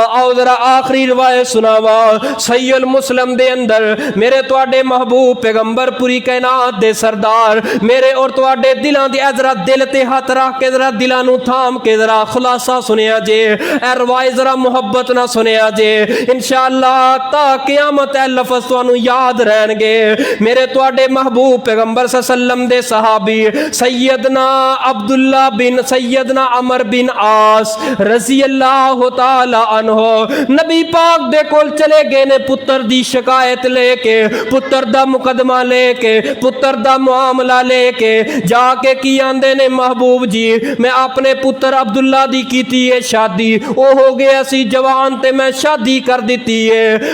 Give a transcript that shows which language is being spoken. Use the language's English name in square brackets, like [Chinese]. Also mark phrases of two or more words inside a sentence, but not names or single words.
[Punjabi] آؤ ذرا آخری روایت سناواں صحیح المسلم دے اندر، میرے تہاڈے محبوب پیغمبر پوری کائنات دے سردار، میرے اور تہاڈے دلاں دی ذرا دل تے ہاتھ رکھ کے ذرا دلاں نوں تھام کے ذرا خلاصہ سنیا جے، اے روایت ذرا محبت نا سنیا جے. [Arabic] إن شاء الله [Punjabi] تا قیامت اے لفظ تہانوں یاد رہݨگے. میرے تہاڈے محبوب پیغمبر [Arabic] صلى الله عليه وسلم [Punjabi] دے صحابی سیدنا عبداللہ بن سیدنا عمرو بن عاص [Arabic] رضي الله تعالى عنه [Punjabi] نبی پاک دے کول چلے گئے نے، پتر دی شکایت لے کے، پتر دا مقدمہ لے کے، پتر دا معاملہ لے کے جا کے کی آندے نے، محبوب جی میں اپنے پتر عبداللہ دی کیتی ہے شادی، او ہو گیا سی جوان تے میں شادی کر دی ہے.